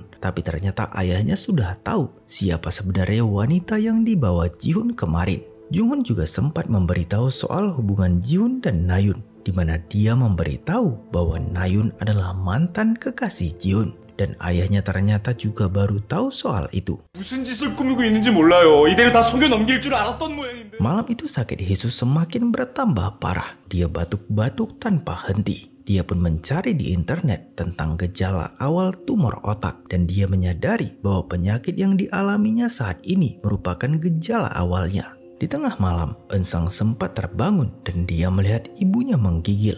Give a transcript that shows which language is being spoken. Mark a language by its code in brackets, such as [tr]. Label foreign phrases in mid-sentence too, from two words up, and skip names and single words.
[id] Tapi ternyata ayahnya sudah tahu siapa sebenarnya wanita yang dibawa Jihoon kemarin. Jung-hoon juga sempat memberitahu soal hubungan Jihoon dan Nayeon, di mana dia memberitahu bahwa Nayeon adalah mantan kekasih Jihoon. Dan ayahnya ternyata juga baru tahu soal itu. [ko] 무슨 짓을 꾸미고 있는지 몰라요. 이대로 다 속여 넘길 줄 알았던 모양인데. [id] Malam itu sakit Hesu semakin bertambah parah. Dia batuk-batuk tanpa henti. Dia pun mencari di internet tentang gejala awal tumor otak. Dan dia menyadari bahwa penyakit yang dialaminya saat ini merupakan gejala awalnya. Di tengah malam, Eun-sung sempat terbangun dan dia melihat ibunya menggigil.